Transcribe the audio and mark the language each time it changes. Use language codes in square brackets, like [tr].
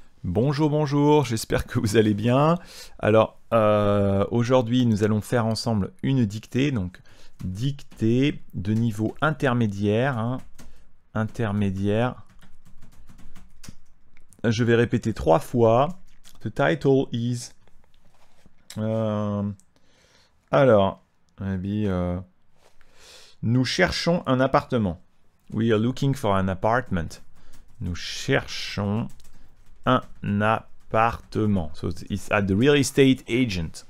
[fr] Bonjour, bonjour, j'espère que vous allez bien. Alors, aujourd'hui, nous allons faire ensemble une dictée, donc dictée de niveau intermédiaire. Intermédiaire. Je vais répéter 3 fois. [en] The title is... [fr] alors, nous cherchons un appartement. [en] We are looking for an apartment. [fr] Nous cherchons un appartement. [en] So it's at the real estate agent.